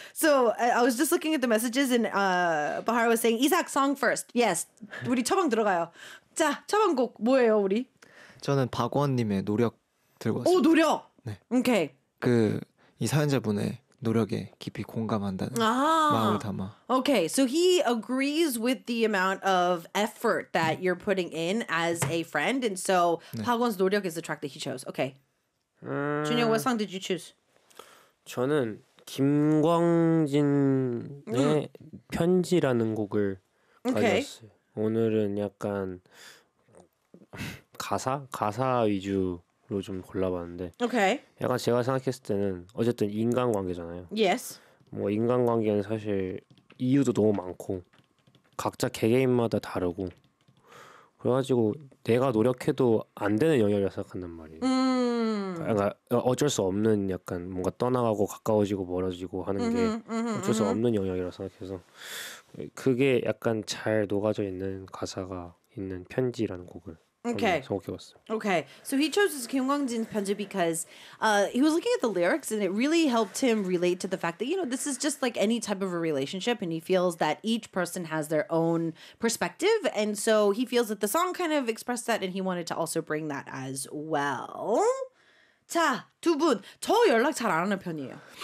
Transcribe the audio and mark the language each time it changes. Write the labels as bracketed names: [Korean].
[English] So I was just looking at the messages and Bahar was saying, Isaac, song first. [Korean] Yes, 우리 처방 들어가요. 자, 처방 곡 뭐예요, 우리? 저는 박원님의 노력 들고 왔어요. 오, 노력! 네. [English] 오케이. [Korean] 그 이 사연자분의 노력에 깊이 공감한다는 마음을 담아. [English] Okay. So he agrees with the amount of effort that you're putting in as a friend and so 박원's 네. 노력 is the track that he chose. Okay. Junior, what song did you choose? [Korean] 저는 김광진의 편지라는 곡을 가져왔어요. [English] Okay. [Korean] 오늘은 약간 가사 위주 로 좀 골라봤는데 [English] okay. [Korean] 약간 제가 생각했을 때는 어쨌든 인간관계잖아요. [English] Yes. [Korean] 뭐 인간관계는 사실 이유도 너무 많고 각자 개개인마다 다르고 그래가지고 내가 노력해도 안 되는 영역이라고 생각한단 말이에요. 그러니까 어쩔 수 없는 약간 뭔가 떠나가고 가까워지고 멀어지고 하는 게 어쩔 수 없는 영역이라고 생각해서 그게 약간 잘 녹아져 있는 가사가 있는 편지라는 곡을 [English] Okay. Okay. So he chose Kim Gwangjin's 편지 because he was looking at the lyrics and it really helped him relate to the fact that, you know, this is just like any type of a relationship and he feels that each person has their own perspective. And so he feels that the song kind of expressed that and he wanted to also bring that as well. [Korean] 자, 두 분, 저 연락 잘 안 하는 편이에요.